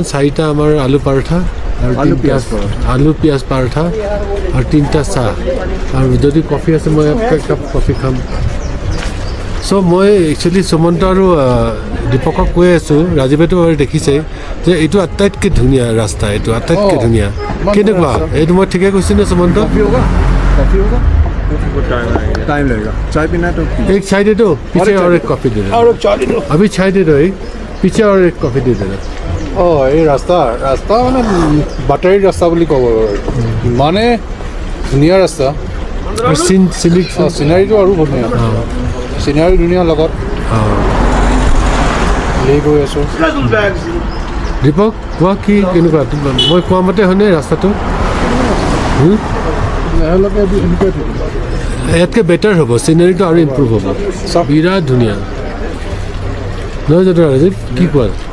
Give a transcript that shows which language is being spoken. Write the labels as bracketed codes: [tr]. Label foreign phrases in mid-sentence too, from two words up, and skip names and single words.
[as] 4টা আমাৰ আলু পৰঠা আৰু আলু পিঁয়াজ পৰঠা আৰু 3টা চাহ। আৰু যদি কফি আছে মই এক কাপ কফি খাম। চ' মই একচুৱেলি সুমন্ত আৰু দীপকক কৈ আছোঁ, ৰাজীৱেতো দেখিছেই যে এইটো আটাইতকৈ ধুনীয়া ৰাস্তা, এইটো আটাইতকৈ ধুনীয়া। কেনেকুৱা এইটো মই ঠিকে কৈছোঁ নে সুমন্ত? [hi] टाइम लगेगा। चाय पीना है तो एक चाय दे दो, पीछे और एक कॉफ़ी दे दो। और एक चाय दे दो, अभी चाय दे दो, एक पीछे और एक कॉफ़ी दे देना। [as] অঁ এই ৰাস্তা মানে বাটাৰী ৰাস্তা বুলি ক'ব ইমানে ধুনীয়া ৰাস্তা চিনাৰীটো আৰু ধুনীয়া চিনাৰী ধুনীয়া লগত গৈ আছোঁ দীপক কোৱা কি কেনেকুৱা মই কোৱা মতে হয়নে ৰাস্তাটো ইয়াতকৈ বেটাৰ হ'ব চিনাৰীটো আৰু ইম্প্ৰুভ হ'ব বিৰাট ধুনীয়া নহয় জানো ৰাজীৱ কি কোৱা